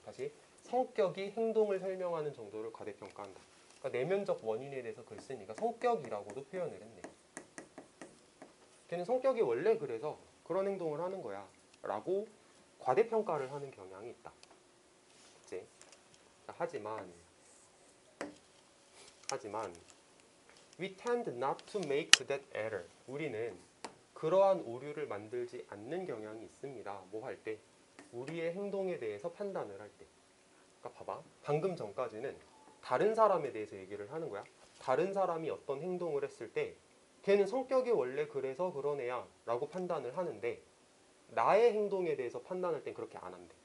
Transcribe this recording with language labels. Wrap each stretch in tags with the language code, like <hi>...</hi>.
<ko>다시 성격이 행동을 설명하는 정도를 과대평가한다. 그러니까 내면적 원인에 대해서 글쓴이가 성격이라고도 표현을 했네. 걔는 성격이 원래 그래서 그런 행동을 하는 거야 라고 과대평가를 하는 경향이 있다. 그치? 자, 하지만</ko> <en>we tend not to make that error.</en> <ko>우리는 그러한 오류를 만들지 않는 경향이 있습니다. 뭐 할 때? 우리의 행동에 대해서 판단을 할 때. 그러니까 봐봐. 방금 전까지는 다른 사람에 대해서 얘기를 하는 거야. 다른 사람이 어떤 행동을 했을 때 걔는 성격이 원래 그래서 그런 애야 라고 판단을 하는데 나의 행동에 대해서 판단할 땐 그렇게 안 한대.</ko>